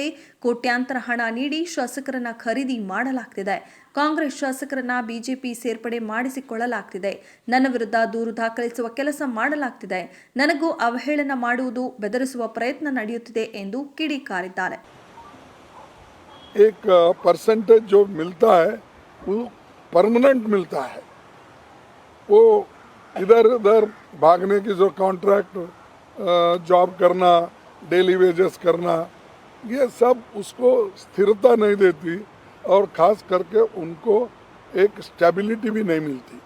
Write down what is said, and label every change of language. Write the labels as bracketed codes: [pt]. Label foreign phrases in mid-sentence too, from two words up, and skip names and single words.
[kn] ಕೋಟ್ಯಾಂತರ ಹಣ ನೀಡಿ ಶಾಸಕರನ್ನ ಖರೀದಿ ಮಾಡಲಾಗ್ತಿದೆ. ಕಾಂಗ್ರೆಸ್ ಶಾಸಕರನ್ನ ಬಿಜೆಪಿ ಸೇರ್ಪಡೆ ಮಾಡಿಸಿಕೊಳ್ಳಲಾಗ್ತಿದೆ. ನನ್ನ ವಿರುದ್ಧ ದೂರು ದಾಖಲಿಸುವ ಕೆಲಸ ಮಾಡಲಾಗ್ತಿದೆ. ನನಗೂ ಅವಹೇಳನ ಮಾಡುವುದು, ಬೆದರಿಸುವ ಪ್ರಯತ್ನ ನಡೆಯುತ್ತಿದೆ ಎಂದು ಕಿಡಿಕಾರಿದ್ದಾರೆ. [hi] एक परसेंटेज जो मिलता है वो परमानेंट मिलता है. वो इधर उधर भागने की जो [en] contract job [hi] करना, [en] daily wages [hi] करना, ये सब उसको स्थिरता नहीं देती और ख़ास करके उनको एक स्टेबिलिटी भी नहीं मिलती.